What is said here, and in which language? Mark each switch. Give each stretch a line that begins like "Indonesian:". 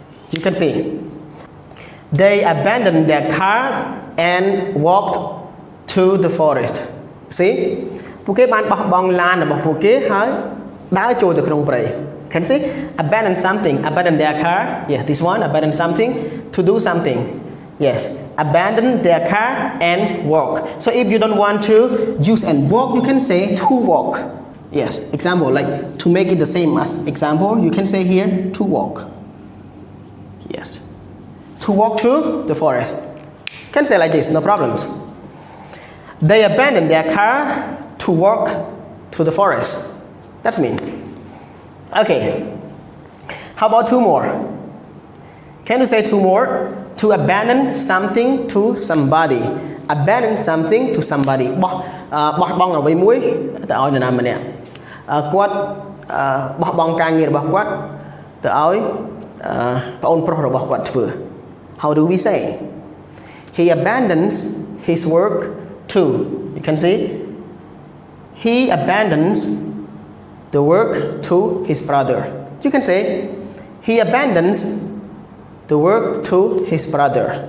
English: You can see they abandoned their car and walked to the forest. See?
Khmer: ពួកគេបានបោះបង់ឡានរបស់ពួកគេហើយដើរចូលទៅក្នុងព្រៃ
English: Can see? Abandon something, abandon their car. Yeah, this one, abandon something to do something. Yes, abandon their car and walk. So if you don't want to use and walk, you can say to walk. Yes, example, like to make it the same as example, you can say here to walk. Yes, to walk through the forest. Can say like this, no problems. They abandoned their car to walk to the forest. That's mean. Okay. How about two more? Can you say two more? To abandon something to somebody. Abandon something to somebody.
Khmer: បោះបង់អ្វីមួយទៅឲ្យនរណាម្នាក់គាត់បោះបង់ការងាររបស់គាត់ទៅឲ្យប្អូនប្រុសរបស់គាត់ធ្វើ
English: How do we say? He abandons his work to. You can see he abandons the work to his brother. You can say he abandons the work to his brother.